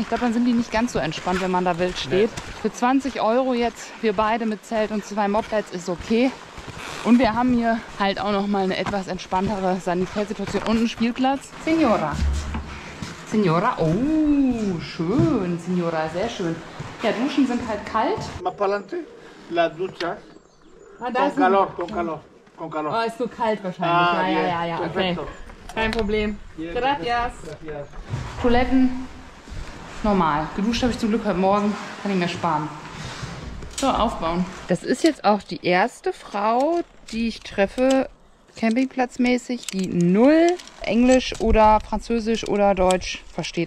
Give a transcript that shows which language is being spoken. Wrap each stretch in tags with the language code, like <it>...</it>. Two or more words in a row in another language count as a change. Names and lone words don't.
<de>Ich glaube, dann sind die nicht ganz so entspannt, wenn man da wild steht. Für 20 € jetzt, wir beide mit Zelt und 2 Mopeds, ist okay. Und wir haben hier halt auch noch mal eine etwas entspanntere Sanitätssituation und einen Spielplatz. Signora. Signora, oh, schön. Signora, sehr schön. Ja, Duschen sind halt kalt.</de> <es>Más para adelante, las duchas.</es> <de>Ah, da</de> <es>Con</es> <de>ist</de> <es>calor, con calor, con calor.</es> <de>Oh, ist nur kalt wahrscheinlich. Ja, okay.</de> <es>Perfecto.</es> <de>Kein Problem.</de> <es>Bien, Gracias. Gracias.</es> <de>Toiletten, normal. Geduscht habe ich zum Glück heute Morgen. Kann ich mir sparen. So, aufbauen. Das ist jetzt auch die erste Frau, die ich treffe, campingplatzmäßig, die null Englisch oder Französisch oder Deutsch versteht.</de>